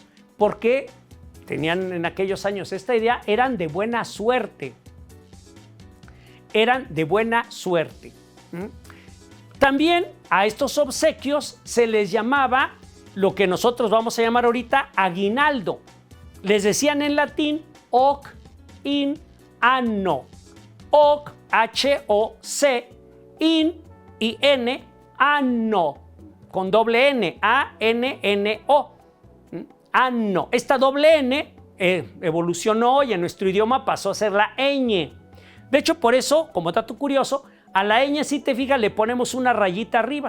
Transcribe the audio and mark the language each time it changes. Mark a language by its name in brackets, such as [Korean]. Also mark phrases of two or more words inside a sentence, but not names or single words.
[Spanish] Porque tenían en aquellos años esta idea, eran de buena suerte. Eran de buena suerte. También a estos obsequios se les llamaba lo que nosotros vamos a llamar ahorita aguinaldo. Les decían en latín [Latin] hoc in anno. [Spanish] Hoc, H-O-C, in y N, anno, con doble N, A-N-N-O. Anno. Esta doble N evolucionó y en nuestro idioma pasó a ser la ñ. De hecho, por eso, como dato curioso, a la ñ, si te fijas, le ponemos una rayita arriba.